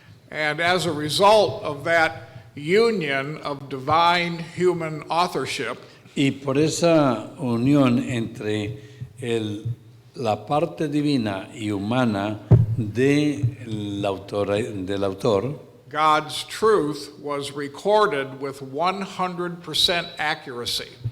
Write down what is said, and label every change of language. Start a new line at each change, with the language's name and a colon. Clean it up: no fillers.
English: And as a result of that union of divine human authorship,
Spanish: Y por esa unión entre la parte divina y humana del autor,
English: God's truth was recorded with 100% accuracy.